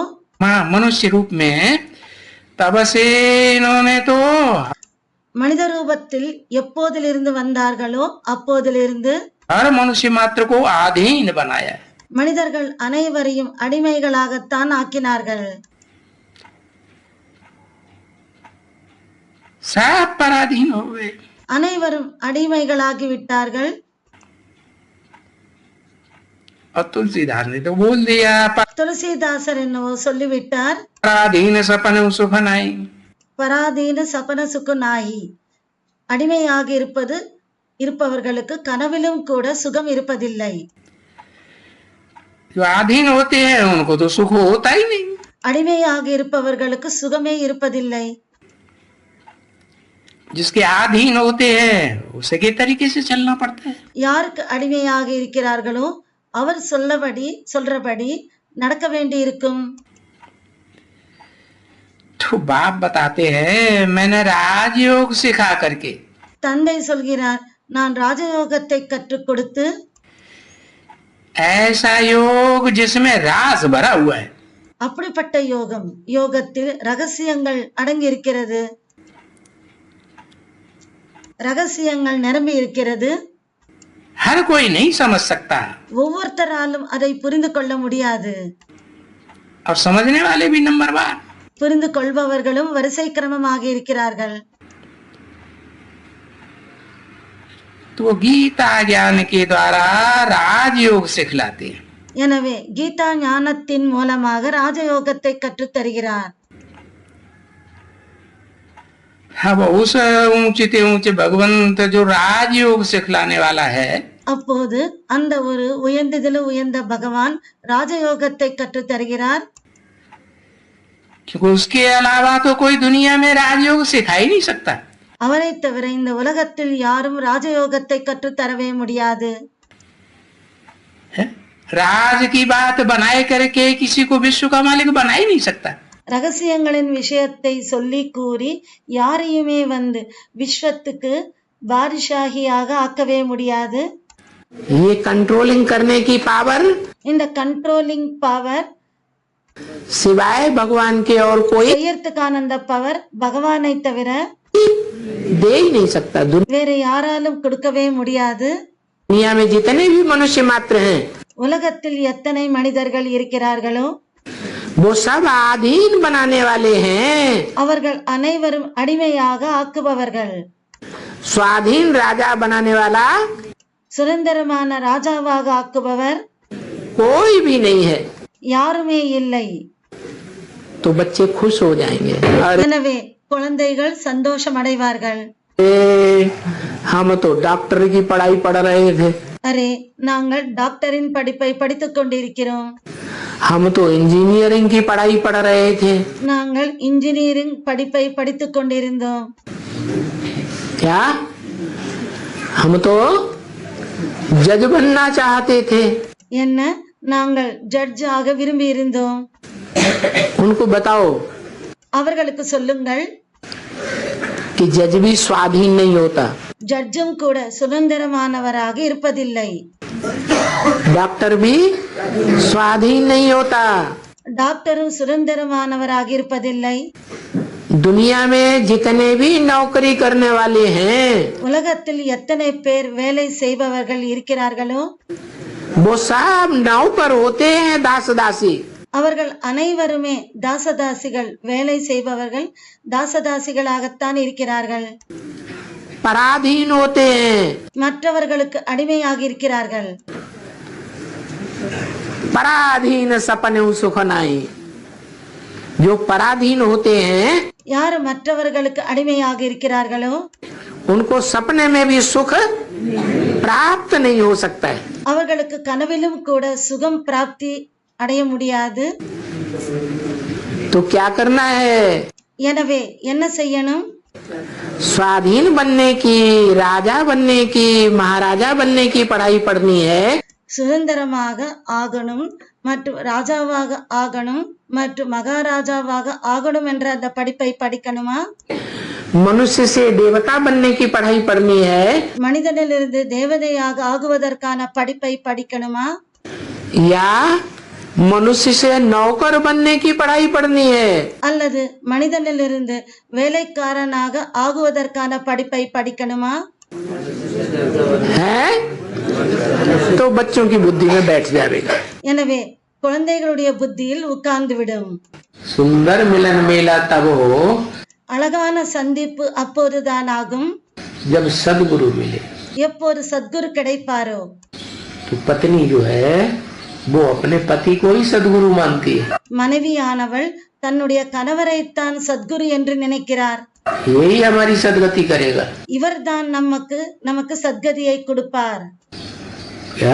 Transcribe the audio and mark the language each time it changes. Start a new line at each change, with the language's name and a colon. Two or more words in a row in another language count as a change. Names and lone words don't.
Hindi: मनुष्य रूप में, तब से इन्होंने तो
Tamil: மனித ரூபத்தில் எப்போதிலிருந்து வந்தார்களோ அப்போதிலிருந்து
Hindi: हर मनुष्य मात्र को आधीन बनाया।
Tamil: மனிதர்கள் அனைவரையும் அடிமைகளாகத்தான் ஆக்கினார்கள்.
Hindi: सब पराधीन हो गए।
Tamil: அனைவரும் அடிமைகளாகி விட்டார்கள்.
Hindi: और तुलसीदास ने तो बोल दिया,
Tamil: துளசிதாசர் என்னவோ சொல்லிவிட்டார்,
Hindi: पराधीन सपन सुख नाई। पराधीन सपन सुख नाई.
Tamil: அடிமையாக இருப்பவர்களுக்கு கனவிலும் கூட சுகம் இருப்பதில்லை.
Hindi: जो आधीन होते हैं उनको तो सुख होता ही नहीं।
Tamil: அடிமையாக இருப்பவர்களுக்கு சுகமே இருப்பதில்லை.
Hindi: जिसके आधीन होते हैं उसे के तरीके से चलना पड़ता है।
Tamil: யாருக்கு அடிமையாக இருக்கிறார்களோ அவர் சொல்றபடி நடக்க வேண்டி இருக்கும்.
Hindi: तो बाप बताते हैं मैंने राजयोग सिखा करके,
Tamil: தந்தை சொல்கிறார், நான் ராஜயோகத்தை கற்றுக் கொடுத்து,
Hindi: ऐसा योग जिसमें राज भरा हुआ है।
Tamil: அப்படிப்பட்ட யோகத்தில் ரகசியங்கள் அடங்கி இருக்கிறது, ரகசியங்கள் நிரம்பி இருக்கிறது.
Hindi: हर कोई नहीं समझ सकता
Tamil: ஒவ்வொருத்தராலும் அதை புரிந்து கொள்ள முடியாது.
Hindi: और समझने वाले भी नंबरवार।
Tamil: புரிந்து கொள்பவர்களும் வரிசை கிரமமாக இருக்கிறார்கள்.
Hindi: तो गीता ज्ञान के द्वारा राजयोग सिखलाते हैं।
Tamil: எனவே கீதா ஞானத்தின் மூலமாக ராஜயோகத்தை கற்றுத் தருகிறார்.
Hindi: अब उस ऊंचे ऊंचे भगवंत जो राजयोग सिखलाने वाला है,
Tamil: அப்போது அந்த ஒரு உயர்ந்ததிலும் உயர்ந்த பகவான் ராஜயோகத்தை கற்றுத் தருகிறார்.
Hindi: क्योंकि उसके अलावा तो कोई दुनिया में राजयोग सिखा ही नहीं सकता।
Tamil: அவரை தவிர இந்த உலகத்தில் யாரும் ராஜயோகத்தை கற்றுத் தரவே முடியாது.
Hindi: राज की बात बनाए करके किसी को विश्व का मालिक बना ही नहीं सकता।
Tamil: ரகசியங்களின் விஷயத்தை சொல்லி கூறி யாரையுமே விஸ்வத்துக்கு பாரிஷாகியாக ஆக்கவே முடியாது.
Hindi: ये कंट्रोलिंग करने की पावर
Tamil: இந்த
English: controlling power
Hindi: सिवाय भगवान के और कोई
Tamil: செய்யறதுக்கான அந்த பவர் பகவானை தவிர
Hindi: दे ही नहीं सकता।
Tamil: வேற யாராலும் கொடுக்கவே முடியாது.
Hindi: दुनिया में जितने भी मनुष्य मात्र हैं,
Tamil: உலகத்தில் எத்தனை மனிதர்கள் இருக்கிறார்களோ
Hindi: वो सब आधीन बनाने वाले हैं।
Tamil: அவர்கள் அனைவரும் அடிமையாக ஆக்குபவர்கள்.
Hindi: स्वाधीन राजा बनाने वाला
Tamil: சுதந்திரமான ராஜாவாக ஆக்குபவர்
Hindi: कोई भी नहीं है।
Tamil: யாருமே இல்லை.
Hindi: तो बच्चे खुश हो जाएंगे। अरे
Tamil: எனவே குழந்தைகள் சந்தோஷம் அடைவார்கள்.
Hindi: हम तो डॉक्टर की पढ़ाई पढ़ रहे थे,
Tamil: அரே நாங்கள் டாக்டரின் படிப்பை படித்துக் கொண்டிருக்கிறோம்.
Hindi: हम तो इंजीनियरिंग की पढ़ाई पढ़ रहे थे,
Tamil: நாங்கள் இன்ஜினியரிங் படிப்பை படித்துக் கொண்டிருந்தோம்.
Hindi: क्या हम तो जज बनना चाहते थे।
Tamil: என்ன நாங்கள் ஜட்ஜ் ஆக விரும்பி இருந்தோம்.
Hindi: उनको बताओ
Tamil: அவர்களுக்கு சொல்லுங்கள்,
Hindi: कि जज भी स्वाधीन नहीं होता,
Tamil: ஜட்ஜும் கூட சுதந்திரமானவராக இருப்பதில்லை.
Hindi: डॉक्टर भी स्वाधीन नहीं होता।
Tamil: டாக்டரும் சுதந்திரமானவராக இருப்பதில்லை.
Hindi: दुनिया में जितने भी नौकरी करने वाले हैं
Tamil: உலகத்தில் எத்தனை பேர் வேலை செய்பவர்கள் இருக்கிறார்களோ
Hindi: वो सब नौकर होते हैं, दास दासी।
Tamil: அவர்கள் அனைவருமே தாசதாசிகள், வேலை செய்பவர்கள் தாசதாசிகளாகத்தான் இருக்கிறார்கள்.
Hindi: पराधीन होते हैं,
Tamil: மற்றவர்களுக்கு அடிமையாக இருக்கிறார்கள்.
Hindi: पराधीन सपने सुख नाई। जो पराधीन होते हैं
Tamil: யார் மற்றவர்களுக்கு அடிமையாக இருக்கிறார்களோ
Hindi: उनको सपने में भी सुख प्राप्त नहीं हो सकता है।
Tamil: அவர்களுக்கு கனவிலும் கூட சுகம் பிராப்தி அடைய முடியாது.
Hindi: तो क्या करना है?
Tamil: எனவே என்ன செய்யணும்?
Hindi: स्वाधीन बनने की, राजा बनने की, महाराजा बनने की पढ़ाई पढ़नी है।
Tamil: சுதந்திரமாக ஆகணும் மற்றும் ராஜாவாக ஆகணும் மற்றும் மகாராஜாவாக ஆகணும் என்ற அந்த படிப்பை படிக்கணுமா?
Hindi: मनुष्य से देवता बनने की पढ़ाई पढ़नी है,
Tamil: மனிதனிலிருந்து தேவதையாக ஆகுவதற்கான படிப்பை படிக்கணுமா?
Hindi: या मनुष्य से नौकर बनने की पढ़ाई पढ़नी है।
Tamil: அல்லது மனிதனிலிருந்து வேலைக்காரனாக ஆகுவதற்கான படிப்பை படிக்கணுமா?
Hindi: है तो बच्चों की बुद्धि में बैठ जाएगा।
Tamil: எனவே குழந்தைகளுடைய புத்தியில் உட்கார்ந்துவிடும்.
Hindi: सुंदर मिलन मेला तब हो
Tamil: அழகான சந்திப்பு அப்போதுதான் ஆகும்
Hindi: जब सदगुरु मिले।
Tamil: எப்போது சத்குரு கிடைப்பாரோ.
Hindi: तो पत्नी जो है वो अपने पति को ही सदगुरु मानती है।
Tamil: மனைவியானவள் தன்னுடைய கணவரைத்தான் சத்குரு என்று நினைக்கிறார்.
Hindi: यही हमारी सदगति करेगा।
Tamil: இவர்தான் நமக்கு சத்கதியை கொடுப்பார்.
Hindi: क्या?